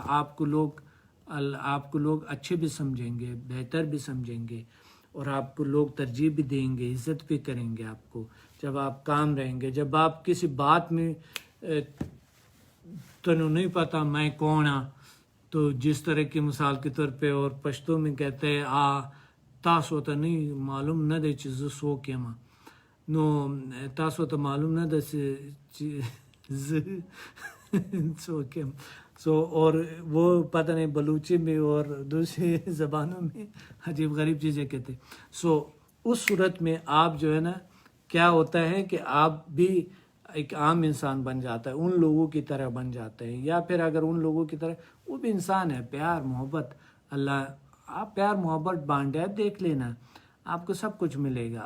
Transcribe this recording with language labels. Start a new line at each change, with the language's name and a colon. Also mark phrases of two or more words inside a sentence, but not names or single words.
Urdu: آپ کو لوگ اچھے بھی سمجھیں گے, بہتر بھی سمجھیں گے, اور آپ کو لوگ ترجیح بھی دیں گے, عزت بھی کریں گے آپ کو, جب آپ کام رہیں گے. جب آپ کسی بات میں
Punjabi: تنو نہیں پتا میں کون ہاں,
Urdu: تو جس طرح کی مثال کے طور پہ اور پشتو میں کہتے ہیں
Pashto: تاسو ته نہیں معلوم نه دی چې زه څوک یم, نو تاسو ته معلوم نه ده چې زه څوک یم.
Urdu: اور وہ پتہ نہیں بلوچی میں اور دوسری زبانوں میں عجیب غریب چیزیں کہتے. اس صورت میں آپ جو ہے نا کیا ہوتا ہے کہ آپ بھی ایک عام انسان بن جاتا ہے, ان لوگوں کی طرح بن جاتے ہیں. یا پھر اگر ان لوگوں کی طرح, وہ بھی انسان ہے, پیار محبت, اللہ آپ پیار محبت بانٹے, دیکھ لینا آپ کو سب کچھ ملے گا.